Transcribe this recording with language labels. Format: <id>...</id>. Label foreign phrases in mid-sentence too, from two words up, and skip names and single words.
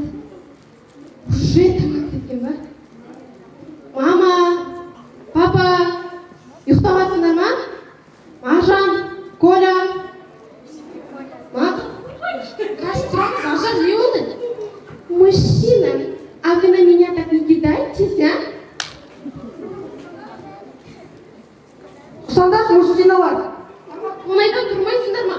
<kk>Уже тамақ кеткен ба? Мама, папа, ұйықтаватсыңдар ма? Маржан, Коля. Маржан, не болды?</kk> <ru>Мужчина, а вы на меня так не кидайтесь, а?</ru> <kk>Сонда мужчиналар. Оны айтып тұрмайсыңдар ма?</kk>